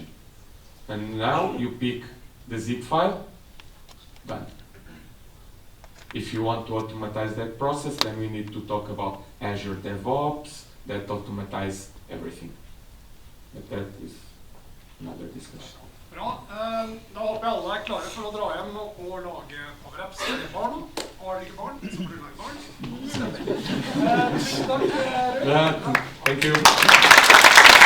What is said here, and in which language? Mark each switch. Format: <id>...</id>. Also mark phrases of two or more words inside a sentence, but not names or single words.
<en>And now you pick the zip file, done. If you want to automatize that process, then we need to talk about Azure DevOps, that automatize everything. But that is another discussion.</en> <no>Bra. Da håper jeg alle er klare for å dra hjem og lage Power Apps til barn. Har dere ikke barn, så får dere lage barn. Tusen takk, Rui.</no> <en>Thank you.</en>